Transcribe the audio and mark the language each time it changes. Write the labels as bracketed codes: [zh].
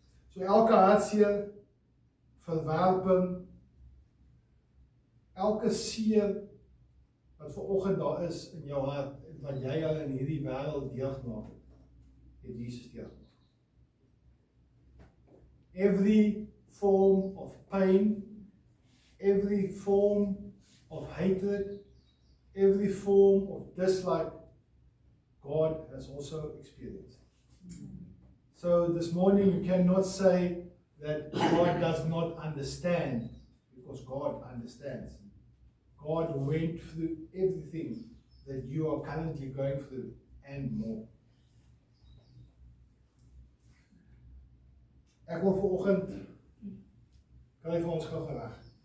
[af] So elke hartseer, verwerping, elke seer wat vanoggend daar is in jou hart, wat jy al in hierdie wêreld deurgemaak het Jesus deurgemaak. [en] Every form of pain, every form of hatred, every form of dislike, God has also experienced. So this morning you cannot say that God does not understand, because God understands. God went through everything that you are currently going through and more. [af] Ek wil vanoggend kan jy vir ons gou graag.